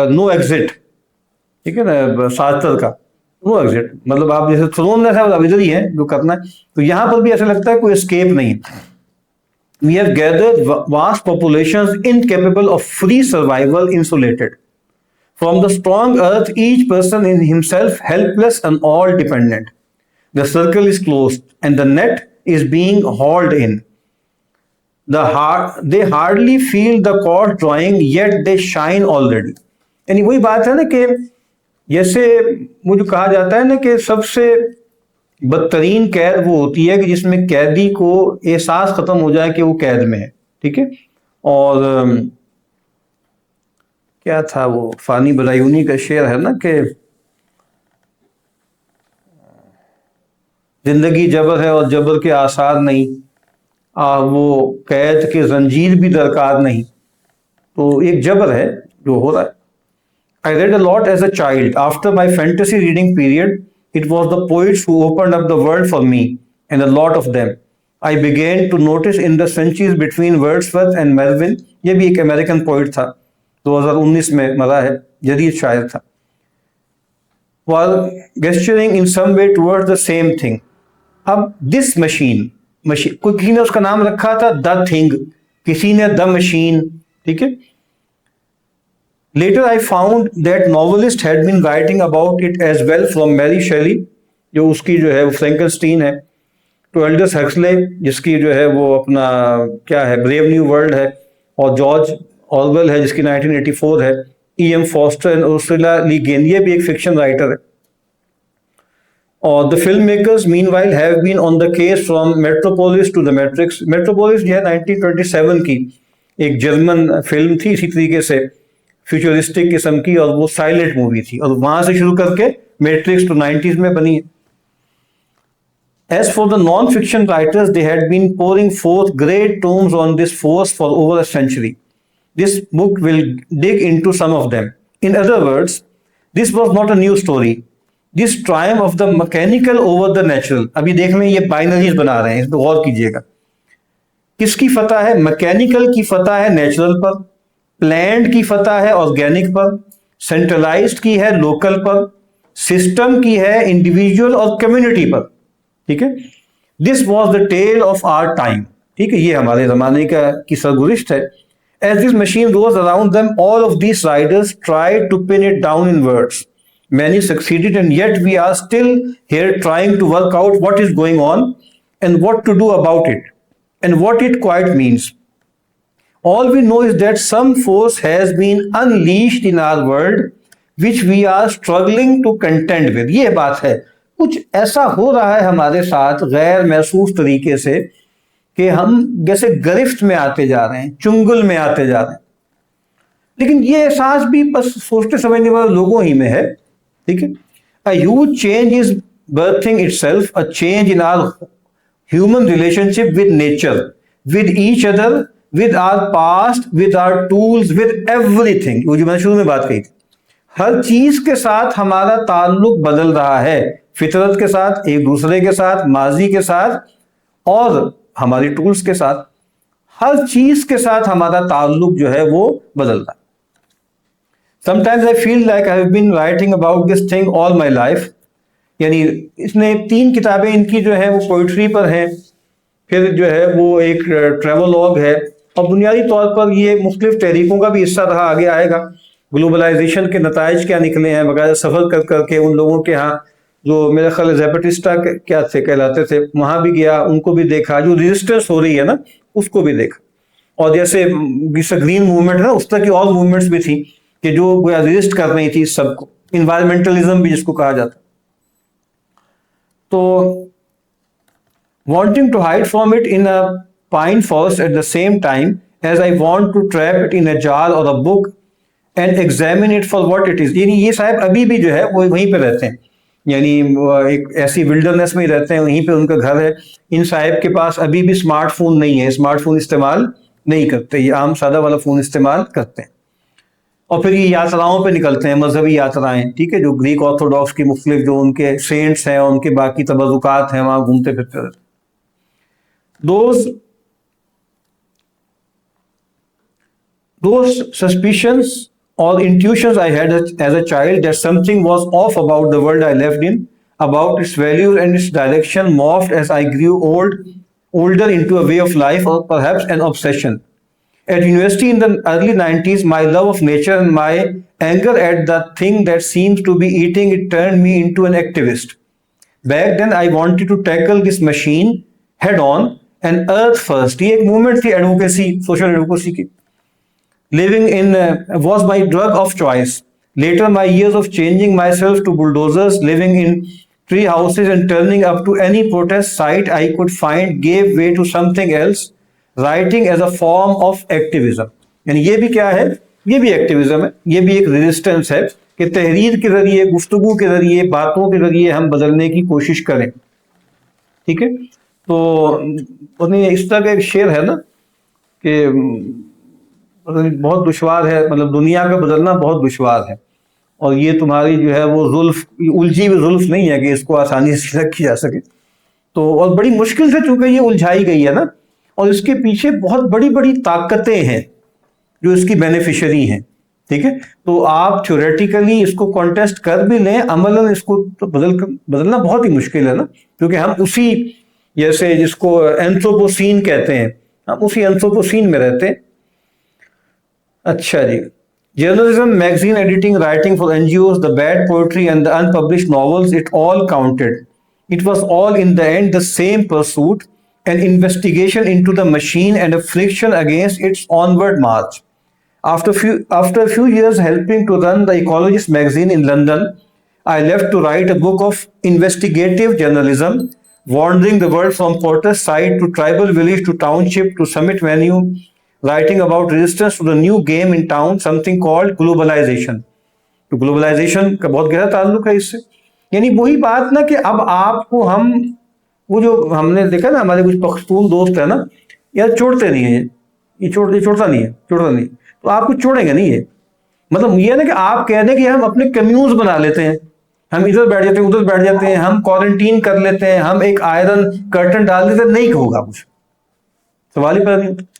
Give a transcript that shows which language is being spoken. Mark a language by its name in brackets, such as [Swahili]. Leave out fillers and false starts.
[Urdu] نو exit, ٹھیک ہے نا، سارتر کا نو ایگزٹ. مطلب آپ جیسے تھرون ہے اب ادھر ہی ہے جو کرنا ہے. تو یہاں پر بھی ایسا لگتا ہے کوئی اسکیپ نہیں. [English] We have gathered vast populations incapable of free survival, insulated from the strong earth, each person in himself helpless and all dependent. The circle is closed and the net is being hauled in. They hardly feel the cord drawing, yet they shine already. [Urdu] یعنی وہی بات ہے نا کہ جیسے وہ جو کہا جاتا ہے نا کہ سب سے بدترین قید وہ ہوتی ہے کہ جس میں قیدی کو احساس ختم ہو جائے کہ وہ قید میں ہے. ٹھیک ہے. اور کیا تھا وہ فانی برایونی کا شعر ہے نا کہ زندگی جبر ہے اور جبر کے آثار نہیں، وہ قید کے زنجیر بھی درکار نہیں. تو ایک جبر ہے جو ہو رہا ہے. [English] I read a lot as a child. After my fantasy reading period, it was the poets who opened up the world for me, and a lot of them. I began to notice in the centuries between Wordsworth and Melville. [Urdu] یہ بھی ایک American poet تھا، 2019 میں مرا ہے، جدید شاعر تھا. [English] While gesturing in some way towards the same thing. [Urdu] اب [English] this machine [Urdu] کوئی کسی نے اس کا نام رکھا تھا [English] the thing، [Urdu] کسی نے [English] the machine. [Urdu] ٹھیک ہے. [English] Later I found that novelists had been writing about it as well, from Mary Shelley [Urdu] جو اس کی جو ہے وہ فرینکلسٹین ہے، to Aldous Huxley جس کی جو ہے وہ اپنا کیا ہے بریو نیو ورلڈ ہے، اور جارج آرویل ہے جس کی 1984 ہے، E.M. Forster and Ursula Le Guin، یہ بھی ایک فکشن رائٹر ہے. [English] اور the filmmakers meanwhile have been on the case from Metropolis to the Matrix. [Urdu] Metropolis جو ہے 1927 کی ایک جرمن فلم تھی اسی طریقے سے فیوچرسٹک قسم کی، اور وہ سائلنٹ مووی تھی، اور وہاں سے شروع کر کے میٹرکس تو 90s میں بنی ہے. [English] As for the non-fiction writers, they had been pouring forth great tomes on this force for over a century. This book will dig into some of them. In other words, this was not a new story. This triumph of the mechanical over the natural. [Urdu] ابھی دیکھ لیں یہ binaries بنا رہے ہیں، اس پہ غور کیجیے گا. کس کی فتح ہے؟ میکینیکل کی فتح ہے نیچرل پر، پلانڈ کی فتح ہے آرگینک پر، سینٹرلائزڈ کی ہے لوکل پر، سسٹم کی ہے انڈیویجول اور کمیونٹی پر. ٹھیک ہے. [English] This was the tale of our time. [Urdu] ٹھیک ہے، یہ ہمارے زمانے کی سرگزشت ہے. [English] As this machine rose around them, all of these riders tried to pin it down in words. Many succeeded, and yet we are still here trying to work out what is going on and what to do about it and what it quite means. All we know is that some force has been unleashed in our world which we are struggling to contend with. [Urdu] یہ بات ہے، کچھ ایسا ہو رہا ہے ہمارے ساتھ غیر محسوس طریقے سے کہ ہم جیسے گرفت میں آتے جا رہے ہیں، چنگل میں آتے جا رہے ہیں. لیکن یہ احساس بھی بس سوچتے سمجھنے والے لوگوں ہی میں ہے. ٹھیک ہے. [English] A huge change is birthing itself, a change in our human relationship with nature. with each other, with our past, with our tools, with everything. [Urdu] وہ جو میں نے شروع میں بات کہی تھی، ہر چیز کے ساتھ ہمارا تعلق بدل رہا ہے، فطرت کے ساتھ، ایک دوسرے کے ساتھ، ماضی کے ساتھ، اور ہماری ٹولز کے ساتھ. ہر چیز کے ساتھ ہمارا تعلق جو ہے وہ بدل رہا ہے. [English] Sometimes I feel like I have been writing about this thing all my life. [Urdu] یعنی اس نے 3 کتابیں ان کی جو ہے وہ پوئٹری پر ہیں، پھر جو ہے وہ ایک ٹریولوگ ہے، اور بنیادی طور پر یہ مختلف تحریکوں کا بھی حصہ رہا، آگے آئے گا. گلوبلائزیشن کے نتائج کیا نکلے ہیں، باقاعدہ سفر کر کر کے ان لوگوں کے ہاں جو میرے خیال زیپٹسٹا کیا تھے کہلاتے تھے، وہاں بھی گیا، ان کو بھی دیکھا، جو ریزسٹنس ہو رہی ہے نا اس کو بھی دیکھا. اور جیسے گرین موومنٹ ہے نا، اس طرح کی اور موومنٹس بھی تھیں کہ جو ریزسٹ کر رہی تھی اس سب کو، انوائرمنٹلزم بھی جس کو کہا جاتا. [English] تو wanting to hide from it in a pine forest at the same time as I want to trap it in a jar or a book and examine it for what it is. [Urdu] یعنی یہ صاحب ابھی بھی جو ہے وہ وہیں پہ رہتے ہیں، یعنی ایک ایسی ولڈرنس میں ہی رہتے ہیں، وہیں پہ ان کا گھر ہے. ان صاحب کے پاس ابھی بھی اسمارٹ فون نہیں ہے، اسمارٹ فون استعمال نہیں کرتے، یہ عام سادہ والا فون استعمال کرتے ہیں. اور پھر یہ یاتراؤں پہ نکلتے ہیں، مذہبی یاترائیں، ٹھیک ہے، جو گریک آرتھوڈاکس کی مختلف جو ان کے سینٹس ہیں، ان کے باقی تبرکات ہیں، وہاں گھومتے پھرتے رہتے. [English] Those suspicions or intuitions I had as a child that something was off about the world I lived in, about its values and its direction, morphed as I grew older into a way of life or perhaps an obsession. At university in the early 90s, my love of nature and my anger at the thing that seems to be eating it turned me into an activist. Back then, I wanted to tackle this machine head on and earth first. [Urdu] یہ ایک movement تھی advocacy, social advocacy کی. [English] Living in was my drug of choice. Later, my years of changing myself to bulldozers, living in tree houses and turning up to any protest site I could find gave way to something else, writing as a form of activism. [Urdu] یعنی یہ بھی کیا ہے، یہ بھی activism ہے، یہ بھی ایک ریزسٹنس ہے کہ تحریر کے ذریعے، گفتگو کے ذریعے، باتوں کے ذریعے ہم بدلنے کی کوشش کریں. ٹھیک ہے. تو اس طرح کا ایک شعر ہے نا کہ بہت دشوار ہے، مطلب دنیا کا بدلنا بہت دشوار ہے، اور یہ تمہاری جو ہے وہ زلف، الجھی ہوئی زلف نہیں ہے کہ اس کو آسانی سے رکھی جا سکے. تو اور بڑی مشکل سے چونکہ یہ الجھائی گئی ہے نا، اور اس کے پیچھے بہت بڑی بڑی طاقتیں ہیں جو اس کی بینیفیشری ہیں. ٹھیک ہے. تو آپ تھیوریٹیکلی اس کو کانٹیسٹ کر بھی لیں، عملاً اس کو تو بدلنا بہت ہی مشکل ہے نا، کیونکہ ہم اسی، جیسے جس کو اینتھروپوسین کہتے ہیں، ہم اسی اینتھروپوسین میں رہتے ہیں. اچھا جی. [English] Journalism, magazine editing, writing for NGOs, the bad poetry and the unpublished novels, it all counted. It was all in the end the same pursuit, an investigation into the machine and a friction against its onward march. After a few years helping to run the Ecologist magazine in London, I left to write a book of investigative journalism, wandering the world from protest site to tribal village to township to summit venue, writing about resistance to the new game in town, something called globalization. [Urdu] تو globalization کا بہت گہرا تعلق ہے اس سے. یعنی وہی بات نا کہ اب آپ کو ہم، وہ جو ہم نے دیکھا نا ہمارے کچھ پختون دوست ہیں نا، یار چھوڑتے نہیں ہیں، یہ چھوڑتا نہیں ہے، تو آپ کو چھوڑیں گے نہیں. یہ مطلب یہ نا کہ آپ کہہ دیں کہ ہم اپنے کمیونز بنا لیتے ہیں، ہم ادھر بیٹھ جاتے ہیں، ادھر بیٹھ جاتے ہیں، ہم کوارنٹین کر لیتے ہیں، ہم ایک آئرن کرٹن ڈال دیتے ہیں، نہیں ہوگا کچھ، سوال ہی پیدا نہیں ہوتا.